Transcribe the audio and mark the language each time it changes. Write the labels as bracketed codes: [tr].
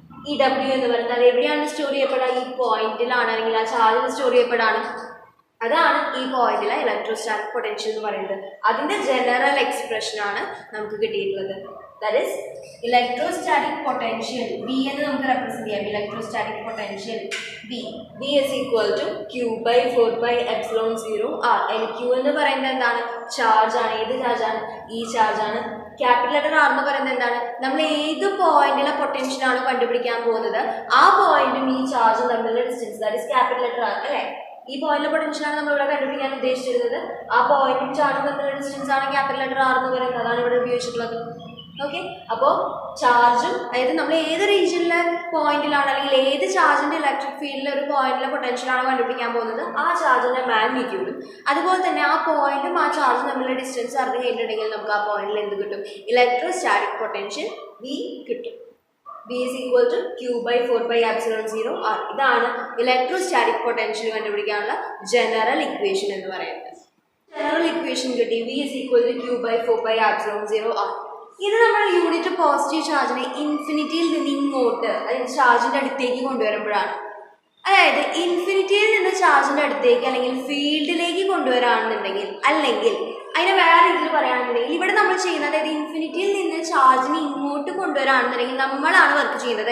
[ml] ഈ ഡബ്ല്യു എന്ന് പറയുന്നത്. അത് എവിടെയാണ് സ്റ്റോർ ചെയ്യപ്പെടുക? ഈ പോയിന്റിലാണ്, അല്ലെങ്കിൽ ആ ചാർജിൽ സ്റ്റോർ ചെയ്യപ്പെടാണ്. അതാണ് ഈ പോയിന്റിലെ ഇലക്ട്രോസ്റ്റാറ്റിക് പൊട്ടൻഷ്യൽ എന്ന് പറയുന്നത്. അതിന്റെ ജനറൽ എക്സ്പ്രഷൻ ആണ് നമുക്ക് കിട്ടിയിട്ടുള്ളത്. That is electrostatic potential V എന്ന് നമുക്ക് റെപ്രസെന്റ് ചെയ്യാം. [en] Electrostatic potential V is equal to Q by 4πε0 R. [ml] Q എന്ന് പറയുന്നത് എന്താണ്? ചാർജ് ആണ്. ഏത് ചാർജ് ആണ്? ഈ ചാർജ് ആണ്. ക്യാപിറ്റൽ ലെറ്റർ R എന്ന് പറയുന്നത് എന്താണ്? നമ്മൾ ഏത് പോയിന്റിലെ പൊട്ടൻഷ്യൽ ആണ് കണ്ടുപിടിക്കാൻ പോകുന്നത്, ആ പോയിന്റും ഈ ചാർജും തമ്മിലുള്ള distance, that is capital letter R അല്ലേ? ഈ പോയിന്റിലെ പൊട്ടൻഷ്യലാണ് നമ്മൾ ഇവിടെ കണ്ടുപിടിക്കാൻ ഉദ്ദേശിച്ചിരുന്നത്. ആ പോയിന്റും ചാർജും തമ്മിലുള്ള ഡിസ്റ്റൻസ് ആണ് ക്യാപിറ്റൽ ലെറ്റർ R എന്ന് പറയുന്നത്. അതാണ് ഇവിടെ ഉപയോഗിച്ചിട്ടുള്ളത്. ഓക്കെ, അപ്പോൾ ചാർജും, അതായത് നമ്മൾ ഏത് റീജിയനിലെ പോയിന്റിലാണ് അല്ലെങ്കിൽ ഏത് ചാർജിന്റെ ഇലക്ട്രിക് ഫീൽഡിലെ ഒരു പോയിന്റിലെ പൊട്ടൻഷ്യലാണ് കണ്ടുപിടിക്കാൻ പോകുന്നത്, ആ ചാർജിന്റെ മാഗ്നിറ്റ്യൂഡും അതുപോലെ തന്നെ ആ പോയിന്റും ആ ചാർജും തമ്മിലുള്ള ഡിസ്റ്റൻസ് അറിഞ്ഞു കഴിഞ്ഞിട്ടുണ്ടെങ്കിൽ നമുക്ക് ആ പോയിന്റിൽ എന്ത് കിട്ടും? ഇലക്ട്രോസ്റ്റാറ്റിക് പൊട്ടൻഷ്യൽ V കിട്ടും. [en] V is equal to Q by 4πε0 R. [ml] ഇതാണ് ഇലക്ട്രോസ്റ്റാറ്റിക് പൊട്ടൻഷ്യൽ കണ്ടുപിടിക്കാനുള്ള ജനറൽ ഇക്വേഷൻ എന്ന് പറയുന്നത്. ജനറൽ ഇക്വേഷൻ കിട്ടി. [en] V is equal to Q by 4πε0 R. [ml] ഇത് നമ്മൾ യൂണിറ്റ് പോസിറ്റീവ് ചാർജിനെ ഇൻഫിനിറ്റിയിൽ നിന്ന് ഇങ്ങോട്ട്, അതായത് ചാർജിന്റെ അടുത്തേക്ക് കൊണ്ടുവരുമ്പോഴാണ്. അതായത് ഇൻഫിനിറ്റിയിൽ നിന്ന് ചാർജിന്റെ അടുത്തേക്ക് അല്ലെങ്കിൽ ഫീൽഡിലേക്ക് കൊണ്ടുവരാണെന്നുണ്ടെങ്കിൽ, അല്ലെങ്കിൽ അതിനെ വേറെ രീതിയിൽ പറയുകയാണെന്നുണ്ടെങ്കിൽ, ഇവിടെ നമ്മൾ ചെയ്യുന്നത്, അതായത് ഇൻഫിനിറ്റിയിൽ നിന്ന് ചാർജിനെ ഇങ്ങോട്ട് കൊണ്ടുവരാണെന്നുണ്ടെങ്കിൽ നമ്മളാണ് വർക്ക് ചെയ്യുന്നത്.